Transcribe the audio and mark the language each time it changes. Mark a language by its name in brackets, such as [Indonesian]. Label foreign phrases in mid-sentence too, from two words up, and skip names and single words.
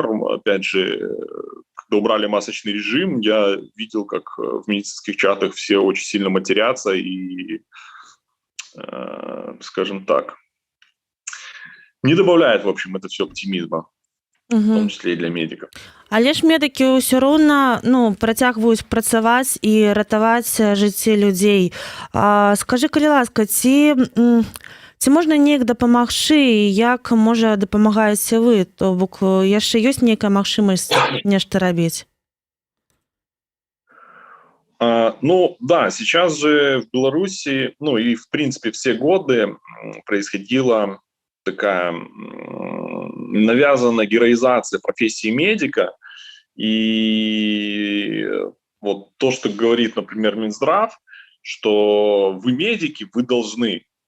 [Russian] Опять же, когда убрали масочный режим, я видел, как в медицинских чатах все очень сильно матерятся и, скажем так, не добавляет, в общем, это все оптимизма, в том числе и для медиков. [Belarusian] Але ж медыкі ўсё роўна працягваюць працаваць і ратаваць жыцці людзей. Скажы, калі ласка, ці можна неяк дапамагчы, і як, можа, дапамагаеце вы? То бок яшчэ ёсць нейкая магчымасць нешта рабіць? [Russian] Да, сейчас же в Беларуси, и в принципе все годы происходила такая навязанная героизация профессии медика. И вот то, что говорит, например, Минздрав, что вы медики, вы должны.